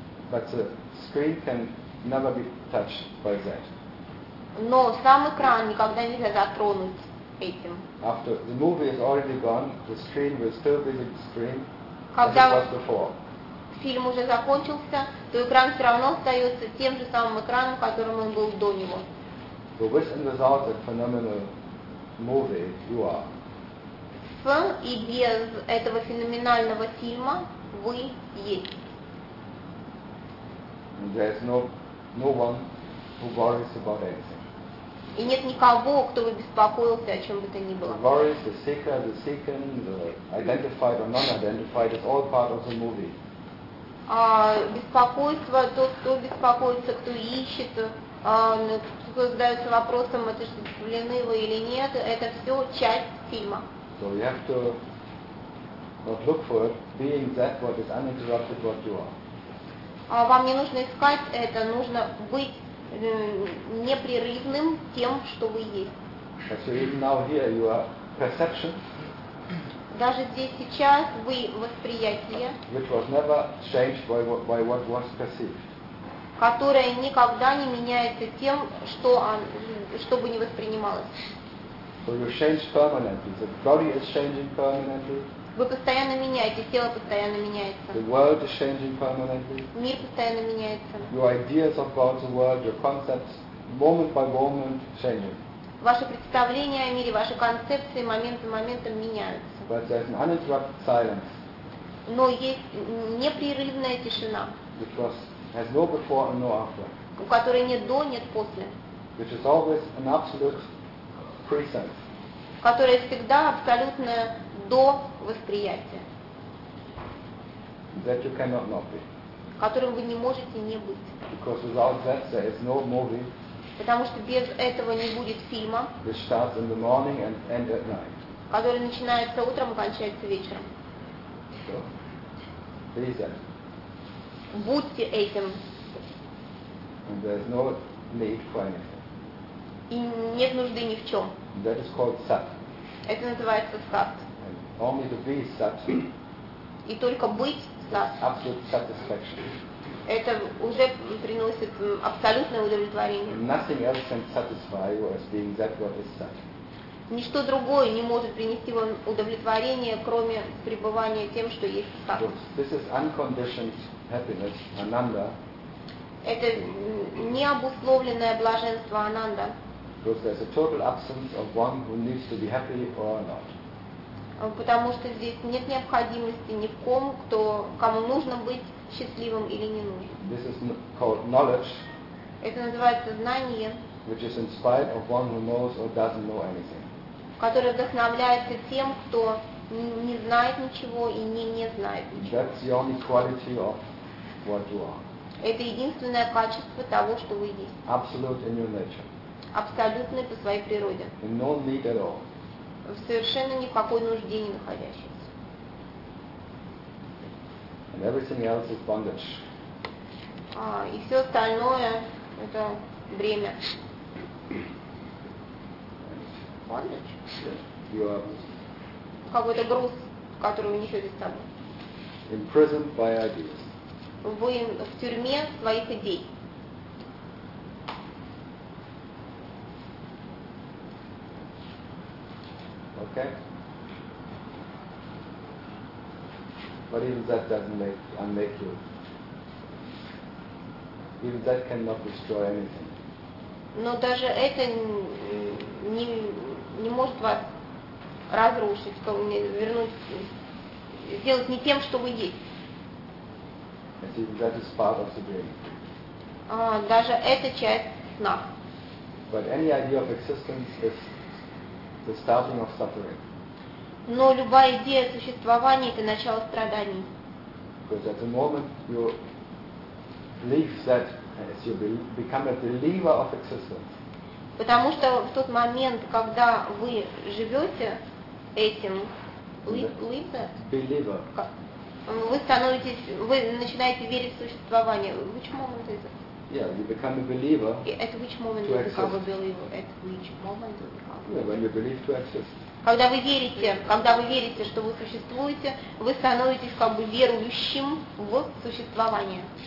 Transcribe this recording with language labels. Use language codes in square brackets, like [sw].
[en] But the screen can never be touched by that. [ru] Но сам экран никогда нельзя затронуть этим. [en] After the movie is already gone, the screen will still be the screen as it was before. [ru] Фильм уже закончился, то экран все равно остается тем же самым экраном, которым он был до него. [en] But with and without a phenomenal movie, you are. [ru] С и без этого феноменального фильма вы есть. [en] There is no one who worries about anything. [ru] И нет никого, кто бы беспокоился о чем бы то ни было. [en] The worries, the seeker, the seeking, the identified or non-identified is all part of the movie. [ru] беспокойство, тот, кто беспокоится, кто ищет, кто задается вопросом, это же Ленива или нет, это все часть фильма. [en] So you have to not look for it, being that what is uninterrupted what you are. [ru] Вам не нужно искать это, нужно быть непрерывным тем, что вы есть. [en] So even now here you are perception. [ru] Даже здесь сейчас вы восприятие, [en] which was never changed by what was perceived. [ru] Которое никогда не меняется тем, что, что бы не воспринималось. [en] So you change permanently. The body is changing permanently. [ru] Вы постоянно меняетесь, тело постоянно меняется. [en] The world is changing permanently. [ru] Мир постоянно меняется. [en] Your ideas about the world, your concepts, moment by moment changing. [ru] Ваши представления о мире, ваши концепции момент за моментом меняются. [en] But there's an uninterrupted silence. [ru] Но есть непрерывная тишина. [en] Which was, has no before and no after. [ru] У которой нет до, нет после. [en] Which is always an absolute present. [ru] Которая всегда абсолютно до восприятия. [en] That you cannot not be. [ru] Которым вы не можете не быть. [en] Because without that there is no movie. [ru] Потому что без этого не будет фильма, [en] which starts in the morning and ends at night. [ru] Который начинается утром и кончается вечером. [en] So, be that. [ru] Будьте этим. [en] And there is no need for anything. [ru] И нет нужды ни в чем. [en] That is called sat. [ru] Это называется сат. [en] And only to be sat. [ru] И только быть сат. [en] Absolute satisfaction. [ru] Это уже приносит абсолютное удовлетворение. [en] Nothing else can satisfy you as being that what is sat. [ru] Ничто другое не может принести вам удовлетворение, кроме пребывания тем, что есть сат. [en] So this is unconditioned happiness, ananda. [ru] Это необусловленное блаженство ананда. [en] Because there's a total absence of one who needs to be happy or not. [ru] Потому что здесь нет необходимости ни в ком, кто, кому нужно быть счастливым или не нужно. [en] This is called knowledge. [ru] Это называется знание. [en] Which is in spite of one who knows or doesn't know anything. [ru] Которое вдохновляется тем, кто не знает ничего и не знает ничего. [en] That's the only quality of what you are. [ru] Это единственное качество того, что вы есть. [en] Absolute in your nature. [ru] Абсолютный по своей природе. [en] In no need at all. [ru] В совершенно никакой нужде не находящийся. [en] And everything else is bondage. [ru] И все остальное – это бремя. [en] Bondage? You are [ru] какой-то груз, который вы несете с собой. [en] Imprisoned by ideas. [ru] Вы в тюрьме своих идей. [en] But even that doesn't make unmake you. Even that cannot destroy anything. [ru] Но даже это не может вас разрушить, вернуть, сделать не тем, что вы есть. [en] And even that is part of the dream. [ru] Даже это часть сна. [en] But any idea of existence is the starting of suffering. [ru] Но любая идея существования – это начало страданий. [en] Because at the moment you leave that, as you become a believer of existence. [ru] Потому что в тот момент, когда вы живете этим, [en] leave that. Believer. [ru] Вы становитесь, вы начинаете верить в существование. [en] Which moment is it? Yeah, you become a believer. At which moment do you become a believer? At which moment do you become? Yeah, when you believe to exist. [ru] Когда вы верите, что вы существуете, вы становитесь как бы верующим в существование.